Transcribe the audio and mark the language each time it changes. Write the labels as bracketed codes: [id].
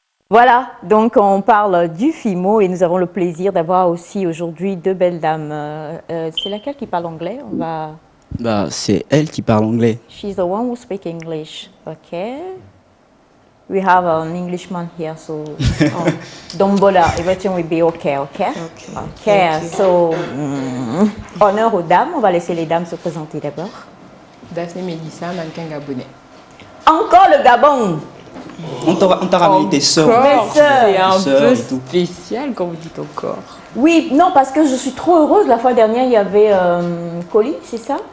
[fr] Voilà, donc on parle du FIMO et nous avons le plaisir d'avoir aussi aujourd'hui deux belles dames. C'est laquelle qui parle anglais? On va... Bah, c'est elle qui parle anglais. [en] She's the one who speaks English. Okay. We have an Englishman here, so don't bother. Everything will be okay, okay? [fr] Okay. So, honneur aux dames. On va laisser les dames se présenter d'abord. Daphné Mélissa, mannequin gabonais. Encore le Gabon. On t'a ramené tes sœurs. Mes sœurs. C'est un peu spécial quand vous dites encore. Oui, non, parce que je suis trop heureuse. La fois dernière, il y avait Koli, c'est ça?